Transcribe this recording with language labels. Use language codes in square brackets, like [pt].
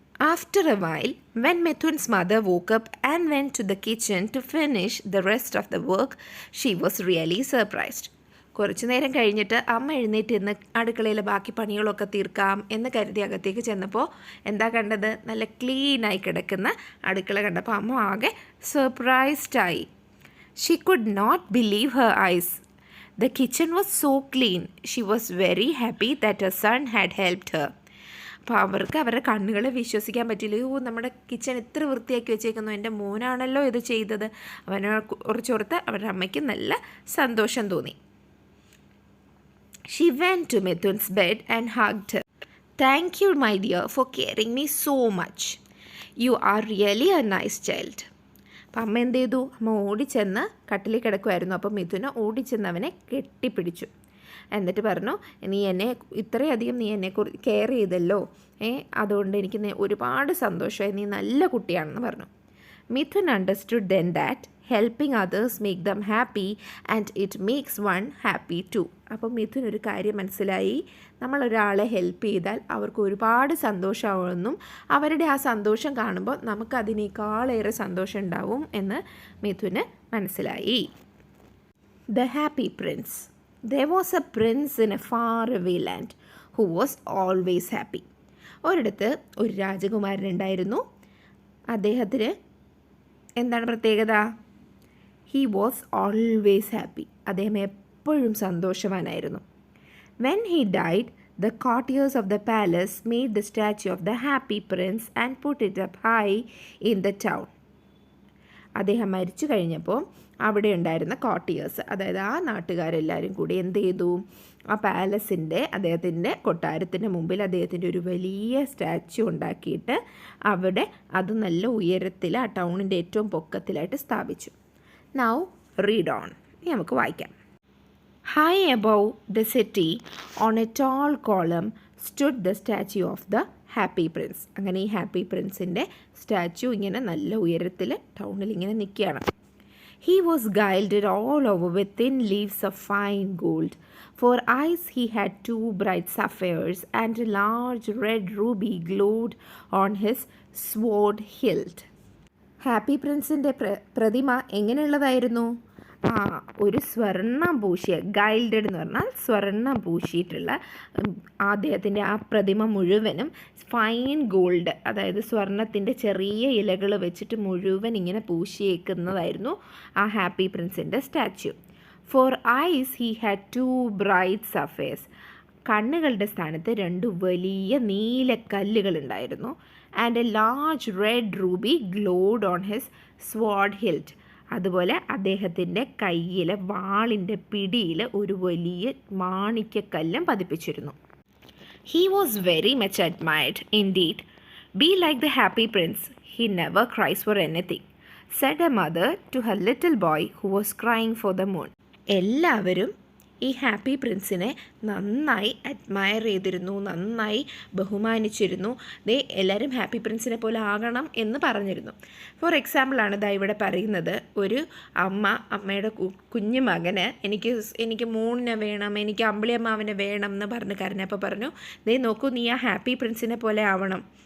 [en] After a while, when Mithun's mother woke up and went to the kitchen to finish the rest of the work, she was really surprised. [ml] കുറച്ചു നേരം കഴിഞ്ഞിട്ട് അമ്മ എഴുന്നേറ്റ് ഇന്ന് അടുക്കളയിലെ ബാക്കി പണികളൊക്കെ തീർക്കാം എന്ന് കരുതി അകത്തേക്ക് ചെന്നപ്പോൾ എന്താ കണ്ടത്? നല്ല ക്ലീനായി കിടക്കുന്ന അടുക്കള കണ്ടപ്പോൾ അമ്മ ആകെ സർപ്രൈസ്ഡായി. [en] She could not believe her eyes. The kitchen was so clean. She was very happy that her son had helped her. [ml] അപ്പോൾ അവർക്ക് അവരുടെ കണ്ണുകളെ വിശ്വസിക്കാൻ പറ്റില്ല. നമ്മുടെ കിച്ചൺ ഇത്ര വൃത്തിയാക്കി വെച്ചേക്കുന്നു, എൻ്റെ മോനാണല്ലോ ഇത് ചെയ്തത്. അവനെ കുറച്ചോർത്ത് അവരുടെ അമ്മയ്ക്ക് നല്ല സന്തോഷം തോന്നി. [en] She went to Mithun's bed and hugged her. Thank you, my dear, for caring me so much. You are really a nice child. [ml] അപ്പം അമ്മ എന്ത് ചെയ്തു? അമ്മ ഓടിച്ചെന്ന് കട്ടിലിൽ കിടക്കുമായിരുന്നു. അപ്പോൾ മിഥുന ഓടിച്ചെന്ന് അവനെ കെട്ടിപ്പിടിച്ചു. എന്നിട്ട് പറഞ്ഞു, നീ ഇത്രയധികം നീ എന്നെ കെയർ ചെയ്തല്ലോ, അതുകൊണ്ട് എനിക്ക് ഒരുപാട് സന്തോഷമായി, നീ നല്ല കുട്ടിയാണെന്ന് പറഞ്ഞു. [en] Mithun understood then that helping others make them happy and it makes one happy too. [ml] അപ്പോൾ മിഥുൻ ഒരു കാര്യം മനസ്സിലായി, നമ്മളൊരാളെ ഹെൽപ്പ് ചെയ്താൽ അവർക്ക് ഒരുപാട് സന്തോഷമാവുമെന്നും അവരുടെ ആ സന്തോഷം കാണുമ്പോൾ നമുക്കതിനേക്കാളേറെ സന്തോഷം ഉണ്ടാവും എന്ന് മിഥുന് മനസ്സിലായി. [en] The happy prince. There was a prince in a far away land who was always happy. [ml] ഒരിടത്ത് ഒരു രാജകുമാരനുണ്ടായിരുന്നു. അദ്ദേഹത്തിന് എന്താണ് പ്രത്യേകത? [en] He was always happy. [ml] അദ്ദേഹം എപ്പോഴും സന്തോഷവാനായിരുന്നു. [en] When he died, the courtiers of the palace made the statue of the happy prince and put it up high in the town. [ml] അദ്ദേഹം മരിച്ചു കഴിഞ്ഞപ്പോൾ അവിടെ ഉണ്ടായിരുന്ന കോർട്ടിയേഴ്സ്, അതായത് ആ നാട്ടുകാരെല്ലാവരും കൂടി എന്ത് ചെയ്തു? ആ പാലസിൻ്റെ അദ്ദേഹത്തിൻ്റെ കൊട്ടാരത്തിൻ്റെ മുമ്പിൽ അദ്ദേഹത്തിൻ്റെ ഒരു വലിയ സ്റ്റാച്യു ഉണ്ടാക്കിയിട്ട് അവിടെ അത് നല്ല ഉയരത്തിൽ ആ ടൗണിൻ്റെ ഏറ്റവും പൊക്കത്തിലായിട്ട് സ്ഥാപിച്ചു. [en] Now read on. [ml] ഇനി നമുക്ക് വായിക്കാം. [en] High above the city, on a tall column, stood the statue of the happy prince. [ml] അങ്ങനെ ഈ ഹാപ്പി പ്രിൻസിൻ്റെ സ്റ്റാച്യു ഇങ്ങനെ നല്ല ഉയരത്തിൽ ടൗണിൽ ഇങ്ങനെ നിൽക്കുകയാണ്. [en] He was gilded all over with thin leaves of fine gold. For eyes he had 2 bright sapphires, and a large red ruby glowed on his sword hilt. [ml] Happy പ്രിൻസിൻ്റെ പ്രതിമ എങ്ങനെയുള്ളതായിരുന്നു? ഒരു സ്വർണ്ണം പൂശിയ, ഗൈൽഡഡ് എന്ന് പറഞ്ഞാൽ സ്വർണ്ണം പൂശിയിട്ടുള്ള അദ്ദേഹത്തിൻ്റെ ആ പ്രതിമ മുഴുവനും ഫൈൻ ഗോൾഡ്, അതായത് സ്വർണത്തിൻ്റെ ചെറിയ ഇലകൾ വെച്ചിട്ട് മുഴുവൻ ഇങ്ങനെ പൂശിയേക്കുന്നതായിരുന്നു ആ happy പ്രിൻസിൻ്റെ statue. [en] For eyes he had 2 bright sapphires. [ml] കണ്ണുകളുടെ സ്ഥാനത്ത് 2 വലിയ നീല കല്ലുകളുണ്ടായിരുന്നു. [en] And a large red ruby glowed on his sword hilt. [ml] അതുപോലെ അദ്ദേഹത്തിൻ്റെ കയ്യിൽ വാളിൻ്റെ പിടിയിൽ ഒരു വലിയ മാണിക്യക്കല്ലും പതിപ്പിച്ചിരുന്നു. [en] He was very much admired indeed. Be like the happy prince. He never cries for anything, said a mother to her little boy who was crying for the moon. [ml] എല്ലാവരും ഈ happy പ്രിൻസിനെ നന്നായി admire ചെയ്തിരുന്നു, നന്നായി ബഹുമാനിച്ചിരുന്നു. എല്ലാവരും happy പ്രിൻസിനെ പോലെ ആകണം എന്ന് പറഞ്ഞിരുന്നു. ഫോർ എക്സാമ്പിളാണ് ഇതാ ഇവിടെ പറയുന്നത്. ഒരു അമ്മയുടെ കുഞ്ഞു മകന് എനിക്ക് മൂണിനെ വേണം, എനിക്ക് അമ്പിളിയമ്മാവിനെ വേണം എന്ന് പറഞ്ഞ് കരഞ്ഞപ്പോൾ പറഞ്ഞു, നോക്കൂ, നീ ആ ഹാപ്പി പ്രിൻസിനെ പോലെ ആവണം.